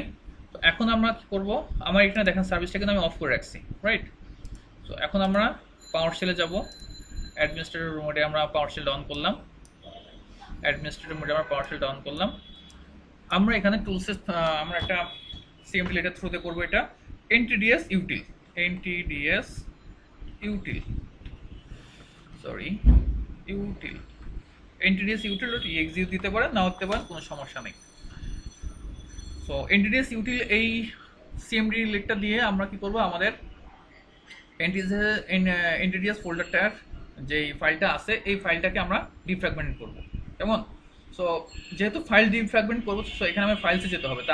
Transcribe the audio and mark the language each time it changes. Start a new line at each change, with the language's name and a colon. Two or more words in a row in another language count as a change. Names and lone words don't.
Bangla: তো এখন আমরা কি করবো, আমার এখানে দেখেন সার্ভিসটা কিন্তু আমি অফ করে রাখছি, রাইট। তো এখন আমরা পাওয়ার শেলে যাব,
English: administrator mode
Bangla: আমরা পাওয়ার শেল অন করলাম,
English: administrator mode
Bangla: আমরা পাওয়ার শেলটা অন করলাম। আমরা এখানে টুলসে আমরা একটা সিএমডি লেটার থ্রুতে করবো, এটা NTDS util, NTDS util, সরি util, NTDS util.exe দিতে পারেন, নাও দিতে পারেন, কোনো সমস্যা নেই। সো NTDS util এই সিএমডি লেটটা দিয়ে আমরা কি করব, আমাদের NTDS ফোল্ডারটার যে ফাইলটা আছে এই ফাইলটাকে আমরা ডিফ্র্যাগমেন্ট করব, কেমন। সো যেহেতু ফাইল ডিফ্র্যাগমেন্ট করবো, সো এখানে আমার ফাইলসে যেতে হবে।